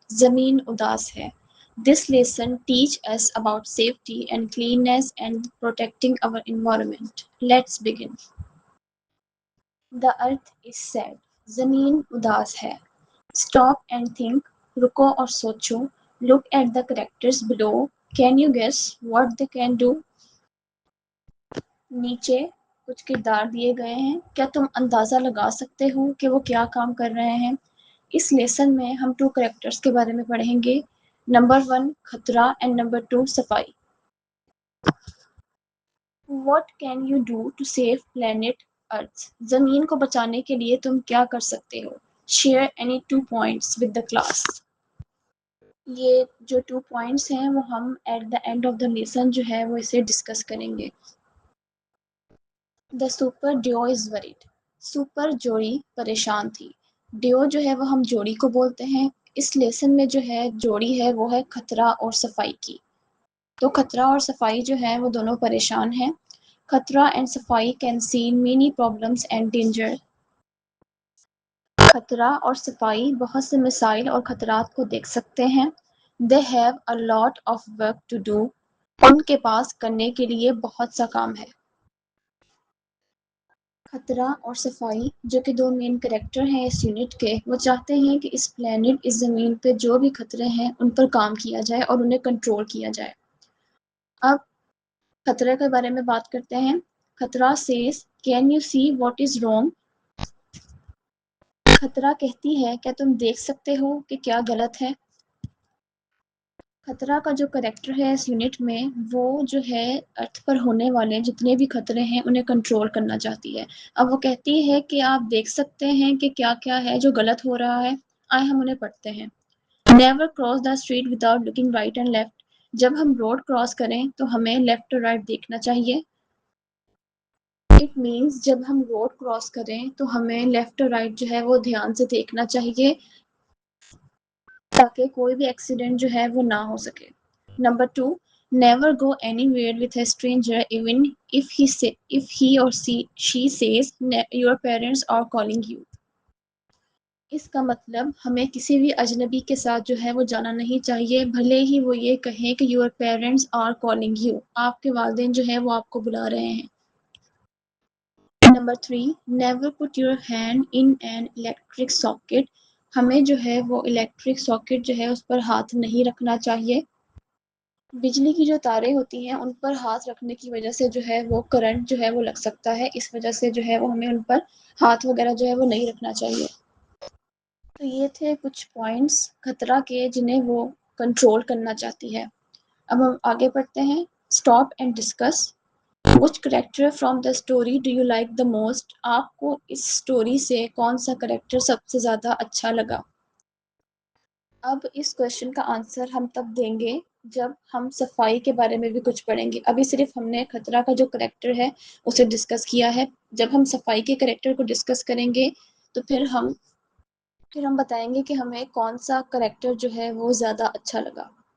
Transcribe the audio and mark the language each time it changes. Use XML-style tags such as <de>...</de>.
<ur>Zameen Udas hai.</ur> <en>This lesson teach us about safety and cleanness and protecting our environment. Let's begin. The Earth is sad.</en> <ur>Zameen Udas hai.</ur> <en>Stop and think.</en> <ur>Ruko aur socho.</ur> <en>Look at the characters below. Can you guess what they can do?</en> <ur>نیچے کچھ کردار دیے گئے ہیں. کیا تم اندازہ لگا سکتے ہو کہ وہ کیا کام کر رہے ہیں؟ اس لیسن میں ہم 2 کریکٹرز کے بارے میں پڑھیں گے. نمبر 1 خطرہ اینڈ نمبر 2 صفائی.</ur> <en>What can you do to save planet earth?</en> <ur>زمین کو بچانے کے لیے تم کیا کر سکتے ہو؟</ur> <en>Share any 2 points with the class.</en> <ur>یہ جو 2 پوائنٹس ہیں وہ ہم at the and of the lesson جو ہے وہ اسے ڈسکس کریں گے.</ur> <en>The super duo is worried.</en> <ur>Super جوڑی پریشان تھی. ڈیو جو ہے وہ ہم جوڑی کو بولتے ہیں. اس لیسن میں جو ہے جوڑی ہے وہ ہے خطرہ اور صفائی کی. تو خطرہ اور صفائی جو ہے وہ دونوں پریشان ہیں.</ur> <en>خطرہ اینڈ صفائی can see many problems and danger.</en> <ur>خطرہ اور صفائی بہت سے مسائل اور خطرات کو دیکھ سکتے ہیں.</ur> <en>They have a lot of work to do.</en> <ur>ان کے پاس کرنے کے لیے بہت سا کام ہے. خطرہ اور صفائی جو کہ 2 مین کریکٹر ہیں اس یونٹ کے، وہ چاہتے ہیں کہ اس پلانٹ اس زمین پہ جو بھی خطرے ہیں ان پر کام کیا جائے اور انہیں کنٹرول کیا جائے. اب خطرے کے بارے میں بات کرتے ہیں. خطرہ Cs</ur> <en>Can you see what is wrong?</en> <ur>خطرہ کہتی ہے کیا تم دیکھ سکتے ہو کہ کیا غلط ہے؟ خطرہ کا جو کریکٹر ہے اس یونٹ میں وہ جو ہے ارتھ پر ہونے والے جتنے بھی خطرے ہیں انہیں کنٹرول کرنا چاہتی ہے. اب وہ کہتی ہے کہ آپ دیکھ سکتے ہیں کہ کیا کیا ہے جو غلط ہو رہا ہے. آئے ہم انہیں پڑھتے ہیں.</ur> <en>Never cross the street without looking right and left.</en> <ur>جب ہم روڈ کراس کریں تو ہمیں لیفٹ اور رائٹ دیکھنا چاہیے. اٹ مینس جب ہم روڈ کراس کریں تو ہمیں لیفٹ اور رائٹ جو ہے وہ دھیان سے دیکھنا چاہیے تاکہ کوئی بھی ایکسیڈنٹ جو ہے وہ نہ ہو سکے.</ur> <en>Number 2 never go anywhere with a stranger even if he or she says your parents are calling you.</en> <ur>اس کا مطلب ہمیں کسی بھی اجنبی کے ساتھ جو ہے وہ جانا نہیں چاہیے بھلے ہی وہ یہ کہیں کہ</ur> <en>your parents are calling you.</en> <ur>آپ کے والدین جو ہے وہ آپ کو بلا رہے ہیں.</ur> <en>Number 3 never put your hand in an electric socket.</en> <ur>ہمیں جو ہے وہ الیکٹرک ساکٹ جو ہے اس پر ہاتھ نہیں رکھنا چاہیے. بجلی کی جو تاریں ہوتی ہیں ان پر ہاتھ رکھنے کی وجہ سے جو ہے وہ کرنٹ جو ہے وہ لگ سکتا ہے. اس وجہ سے جو ہے وہ ہمیں ان پر ہاتھ وغیرہ جو ہے وہ نہیں رکھنا چاہیے. تو یہ تھے کچھ پوائنٹس خطرہ کے جنہیں وہ کنٹرول کرنا چاہتی ہے. اب ہم آگے پڑھتے ہیں.</ur> <en>Stop and discuss. Which character from the story do you like the most?</en> <ur>آپ کو اس سٹوری سے کون سا کریکٹر سب سے زیادہ اچھا لگا؟ اب اس کوشچن کا آنسر ہم تب دیں گے جب ہم صفائی کے بارے میں بھی کچھ پڑھیں گے. ابھی صرف ہم نے خطرہ کا جو کریکٹر ہے اسے ڈسکس کیا ہے. جب ہم صفائی کے کریکٹر کو ڈسکس کریں گے تو پھر ہم بتائیں گے کہ ہمیں کون سا کریکٹر جو ہے وہ زیادہ اچھا لگا.</ur>